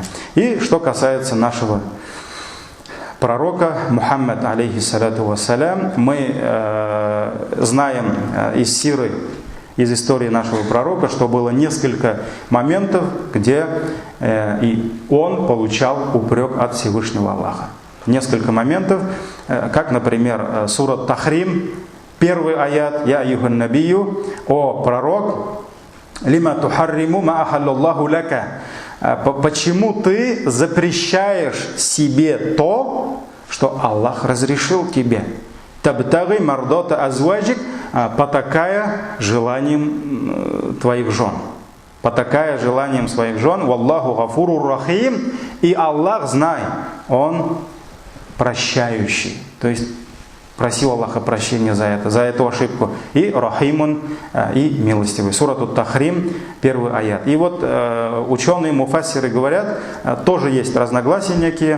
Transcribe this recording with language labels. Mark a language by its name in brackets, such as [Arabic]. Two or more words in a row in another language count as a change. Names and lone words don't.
[Russian] И что касается нашего пророка Мухаммад, [Arabic] عليه الصلاة والسلام, [Russian] мы знаем из сиры, из истории нашего пророка, что было несколько моментов, где и он получал упрек от Всевышнего Аллаха. Несколько моментов, как, например, сура Тахрим, первый аят: [Arabic] «يا أيها النبي», [Russian] «О пророк, [Arabic] لم تحرم ما أحل الله لك», [Russian] почему ты запрещаешь себе то, что Аллах разрешил тебе? [Arabic] «تبتغي مرضات أزواجك», [Russian] потакая желанием твоих жен. Потакая желанием своих жен. [Arabic] «والله غفور رحيم», [Russian] и Аллах, знай, Он прощающий. То есть просил Аллаха прощения за эту ошибку. И рахимун, и милостивый. Сурату Тахрим, первый аят. И вот ученые, муфассиры говорят, тоже есть разногласия некие.